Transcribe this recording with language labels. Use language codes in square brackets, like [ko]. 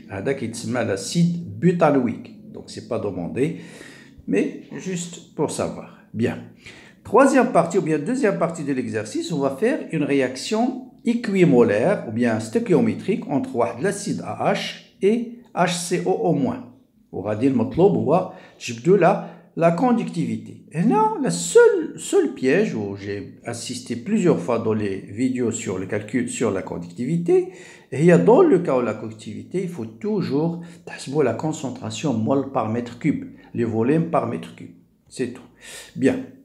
[ar] هذا كيتسمى [fr] l'acide butanoïque. Donc, ce n'est pas demandé, mais juste pour savoir. Bien. Troisième partie, ou bien deuxième partie de l'exercice, on va faire une réaction équimolaire, ou bien stéchiométrique, entre l'acide AH et HCO-. [ar] وغادي المطلوب هو تجبدوا [fr] la conductivité. Et là, le seul piège où j'ai assisté plusieurs fois dans les vidéos sur le calcul sur la conductivité, et dans le cas où la conductivité, il faut toujours تحسبوا la concentration mol par mètre cube, le volume par mètre cube. C'est tout. Bien.